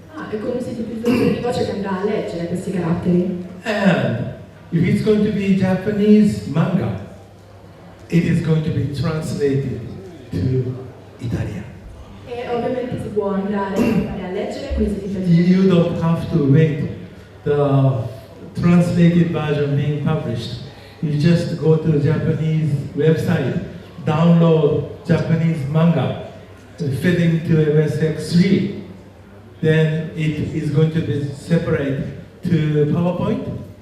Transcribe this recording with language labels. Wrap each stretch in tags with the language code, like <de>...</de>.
<it>È come un sintetizzatore di voce che andrà a leggere questi caratteri.</it> <en>And if it's going to be Japanese manga, it is going to be translated to Italian.</en> <it>E ovviamente si può andare a leggere con i sottotitoli.</it> <en>You don't have to wait the translated version being published. You just go to the Japanese website, download Japanese manga, fit into MSX3. Then it is going to be separate to PowerPoint.</en>